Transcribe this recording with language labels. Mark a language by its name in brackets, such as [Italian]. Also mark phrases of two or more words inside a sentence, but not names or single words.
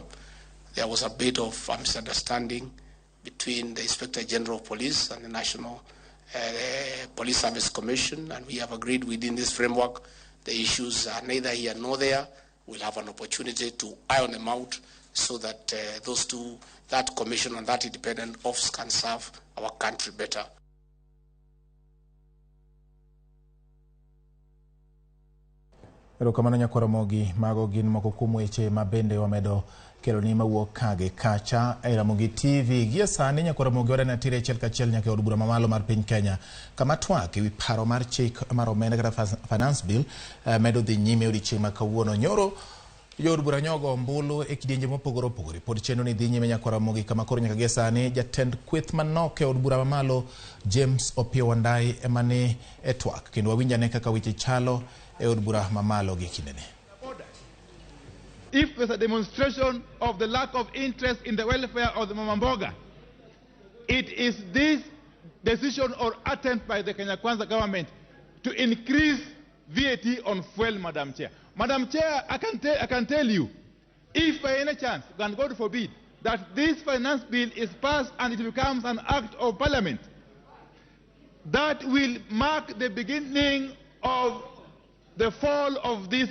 [English] There was a bit of misunderstanding between the Inspector General of Police and the National Police Service Commission, and we have agreed within this framework the issues are neither here nor there. We'll have an opportunity to iron them out so that that commission and that independent office can serve our country better. [Luo (Kenya and Tanzania)] Erokamano nyakwara Ramogi, mago gin moko kuom weche ma bende wamedo kelo ni mawuok kage kacha e Ramogi TV. Gie sani nyakwara Ramogi wadani atire achiel kachiel nyaka od bura mamalo mar piny Kenya kama twak ewi paro mar chik mar omenda kata [English] finance bill [Luo (Kenya and Tanzania)] medo dhi nyime odiechieng' ma kawuono. Nyoro jood bura nyogo ombulu e kidienje mopogore opogore. Pod chenro ni dhi nyime nyakwara Ramogi kama koro nyaka gie sani jatend kweth manok e od bura mamalo James Opiyo Wandayi emane e twak kendo wawinjane kaka weche chalo e od bura mamalo gi kindeni. [English] If there's a demonstration of the lack of interest in the welfare of the Mamamboga, it is this decision or attempt by the Kenya Kwanza government to increase VAT on fuel, Madam Chair. Madam Chair, I can tell you, if by any chance, and God forbid, that this finance bill is passed and it becomes an act of parliament, that will mark the beginning of the fall of this regime.